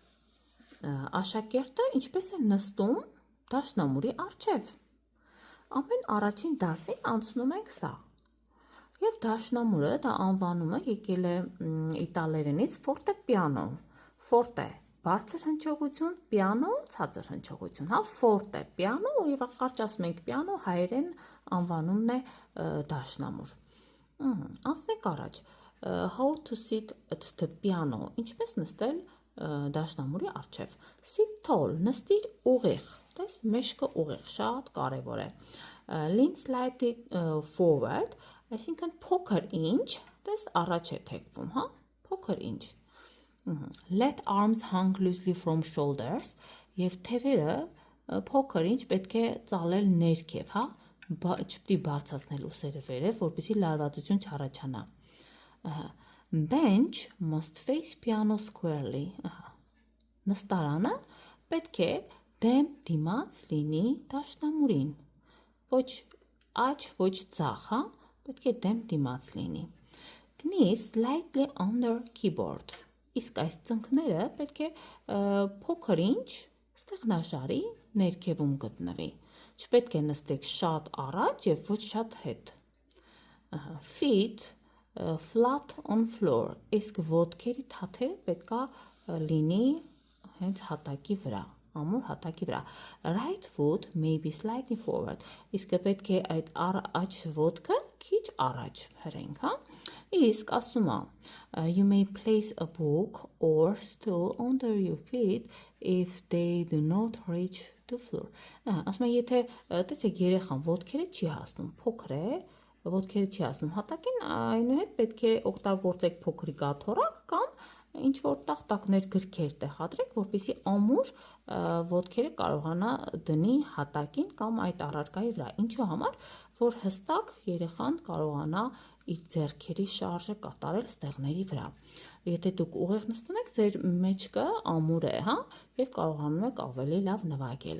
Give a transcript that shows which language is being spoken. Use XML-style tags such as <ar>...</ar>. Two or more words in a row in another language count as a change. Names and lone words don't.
<hy>աշակերտը ինչպես է նստում դաշնամուրի առջև, ամեն առաջին դասին անցնում ենք սա, և դաշնամուրը դա անվանումը եկել է իտալերենից fortepiano, forte բարձր հնչողություն, piano ցածր հնչողություն, հա,</hy> <it>forte piano</it> <hy>և կարճ ասում ենք piano հայերեն անվանումն է դաշնամուր։ Անցնենք առաջ,</hy> <en>how to sit at the piano,</en> <hy>ինչպես նստել դաշնամուրի առջև,</hy> <en>sit tall,</en> <hy>նստիր ուղիղ, տես մեջքը ուղիղ, շատ կարևոր է,</hy> <en>lean slightly forward,</en> <hy>այսինքն փոքր ինչ, տես առաջ է թեքվում, հա, փոքր ինչ,</hy> <en>let arms hang loosely from shoulders,</en> <hy>և թևերը փոքր ինչ պետք է ծալել ներքև, հա, չպետք է բարձրացնել ուսերը վերև, որպեսզի լարվածություն չառաջանա,</hy> <en>bench must face piano squarely,</en> <hy>նստարանը պետք է դեմ դիմաց լինի դաշնամուրին, ոչ աջ, ոչ ձախ, հա, պետք է դեմ դիմաց լինի,</hy> <en>knees slightly under keyboard,</en> <hy>իսկ այս ծնկները պետք է փոքր ինչ ստեղնաշարի ներքևում գտնվի, չպետք է նստեք շատ առաջ և ոչ շատ հետ,</hy> <en>feet flat on floor,</en> <hy>իսկ ոտքերի թաթերը պետք է լինի հենց հատակի վրա, ամուր հատակի վրա,</hy> <en>right foot may be slightly forward,</en> <hy>իսկ պետք է այդ աջ ոտքը քիչ առաջ հրենք, հա, իսկ ասում է,</hy> <en>you may place a book or stool under your feet if they do not reach the floor,</en> <hy>ասում է, եթե տեսեք երեխան ոտքերը չի հասնում, փոքր է, ոտքերը չի հասնում հատակին, այնուհետ պետք է օգտագործեք փոքրիկ աթոռակ կամ ինչ որ տախտակներ գրքեր տեղադրեք, որպեսզի ամուր ոտքերը կարողանա դնի հատակին կամ այդ առարկայի վրա, ինչու համար, որ հստակ երեխան կարողանա իր ձեռքերի շարժը կատարել ստեղների վրա, եթե դուք ուղիղ նստում եք, ձեր մեջքը ամուր է, հա, և կարողանում եք ավելի լավ նվագել,</hy>